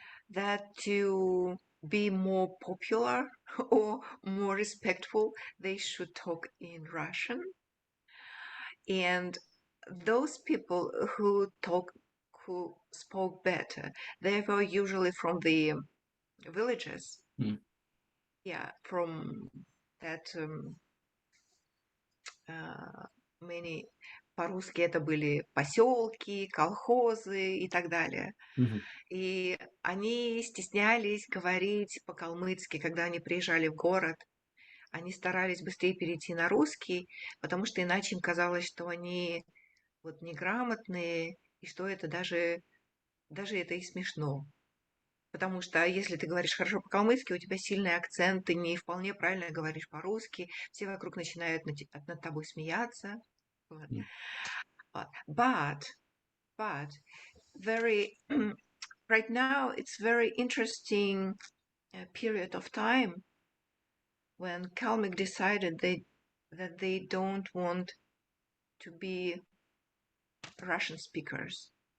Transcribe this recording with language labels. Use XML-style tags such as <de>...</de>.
<en>that to be more popular or more respectful, they should talk in Russian. And those people who spoke better, they were usually from the villages. м, Yeah, from that many</en> <ru>по-русски это были поселки, колхозы и так далее. мгм, И они стеснялись говорить по-калмыцки, когда они приезжали в город. Они старались быстрее перейти на русский, потому что иначе им казалось, что они вот неграмотные, и что это даже это и смешно. Потому что если ты говоришь хорошо по-калмыцки, у тебя сильный акцент, ты не вполне правильно говоришь по-русски, все вокруг начинают над тобой смеяться. Вот. м,</ru> <en>But very right now it's very interesting period of time when Kalmyk decided that they don't want to be Russian speakers.</en>